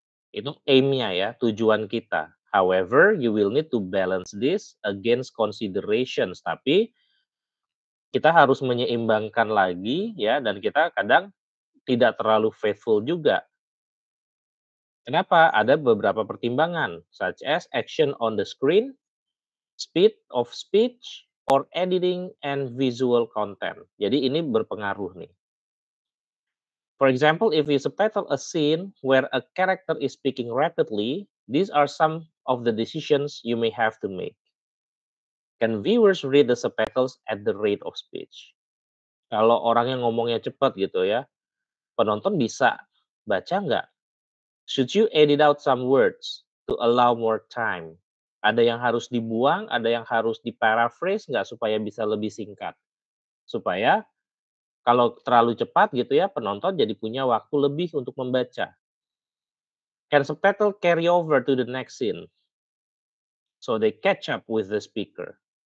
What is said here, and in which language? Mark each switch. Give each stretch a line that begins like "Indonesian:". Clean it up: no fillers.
Indonesian: Itu aim-nya ya, tujuan kita.
English: However, you will need to balance this against considerations.
Indonesian: Tapi kita harus menyeimbangkan lagi ya, dan kita kadang tidak terlalu faithful juga. Kenapa? Ada beberapa pertimbangan,
English: such as action on the screen, speed of speech, or editing and visual content.
Indonesian: Jadi ini berpengaruh nih.
English: For example, if you subtitle a scene where a character is speaking rapidly, these are some of the decisions you may have to make. Can viewers read the subtitles at the rate of speech?
Indonesian: Kalau orang yang ngomongnya cepat gitu ya, penonton bisa baca nggak?
English: Should you edit out some words to allow more time?
Indonesian: Ada yang harus dibuang, ada yang harus di-paraphrase nggak supaya bisa lebih singkat? Supaya kalau terlalu cepat gitu ya, penonton jadi punya waktu lebih untuk membaca.
English: Can subtitle carry over to the next scene so they catch up with the speaker?